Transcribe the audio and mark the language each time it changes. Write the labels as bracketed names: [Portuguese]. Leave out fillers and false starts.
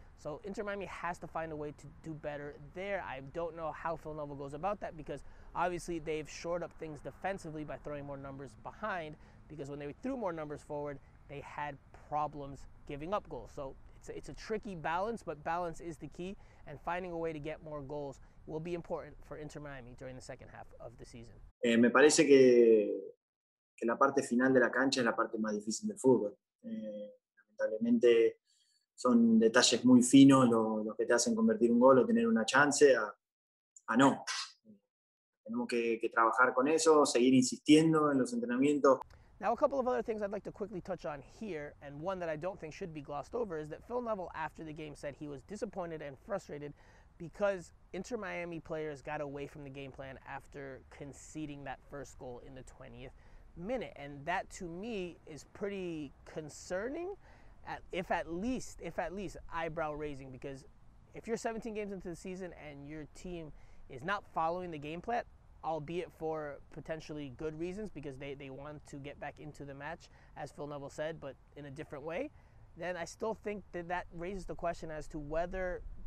[English] So Inter Miami has to find a way to do better there. I don't know how Phil Neville goes about that because obviously they've shored up things defensively by throwing more numbers behind, because when they threw more numbers forward, they had problems giving up goals. So it's a tricky balance, but balance is the key, and finding a way to get more goals will be important for Inter Miami during the second half of the season. [Spanish] Me parece que la parte final de la cancha es la parte más difícil del fútbol. Lamentablemente son detalles muy finos los que te hacen convertir un gol o tener una chance a no. Tenemos que trabajar con eso, seguir insistiendo en los entrenamientos. [English] Now, a couple of other things I'd like to quickly touch on here, and one that I don't think should be glossed over, is that Phil Neville, after the game, said he was disappointed and frustrated because Inter Miami players got away from the game plan after conceding that first goal in the 20th minute. And that, to me, is pretty concerning, if at least eyebrow-raising, because if you're 17 games into the season and your team is not following the game plan, albeit for potentially good reasons because they want to get back into the match, as Phil Neville said, but in a different way, then I still think that raises the question as to whether